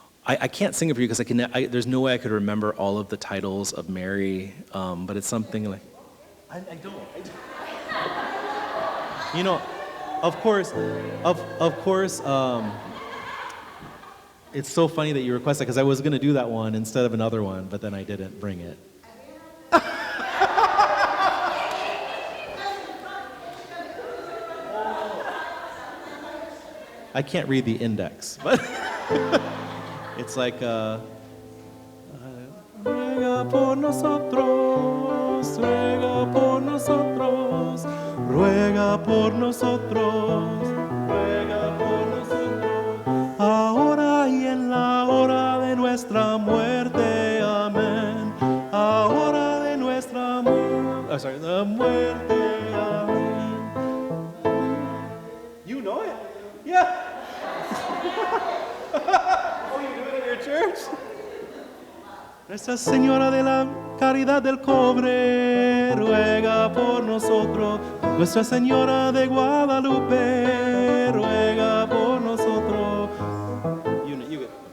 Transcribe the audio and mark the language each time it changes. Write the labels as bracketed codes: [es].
[en] I can't sing it for you because there's no way I could remember all of the titles of Mary, but it's something like, I don't. You know, of course, it's so funny that you request that, because I was going to do that one instead of another one, but then I didn't bring it. I can't read the index, but it's like, [es] ruega por nosotros, ruega por nosotros, ruega por nosotros, ruega por nosotros, ahora y en la hora de nuestra muerte, amén, ahora de nuestra muerte, the muerte, amén. [en] You know it? Yeah. Oh, you do it at your church? [es] Nuestra Señora de la Caridad del Cobre, ruega por nosotros. Nuestra Señora de Guadalupe, ruega por nosotros. [en] You get.